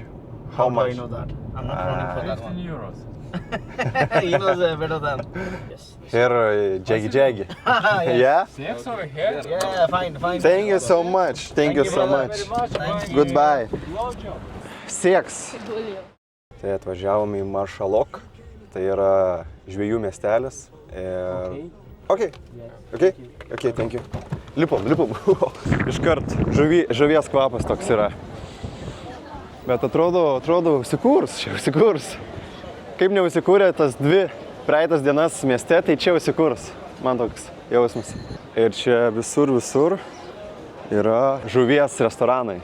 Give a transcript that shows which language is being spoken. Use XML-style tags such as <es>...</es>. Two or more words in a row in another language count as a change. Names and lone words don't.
<en>How do I know that? I'm not running for that one. 15 euros. He knows better than. Yes. Here, Jaggy. Yeah? Sex over here? Yeah, fine. Thank you so much. Thank you so much. Thank you. Goodbye. Sex.</en> <lt>Tai atvažiavom į Maršalok, tai yra žvejų miestelis.</lt> <en>Okay, thank you.</en> <lt>Lipom. Iškart žuvies kvapas toks yra. Bet atrodo, užsikurs. Kaip neužsikūrė tas 2 praeitas dienas mieste, tai čia užsikurs. Man toks jausmas. Ir čia visur yra žuvies restoranai.</lt>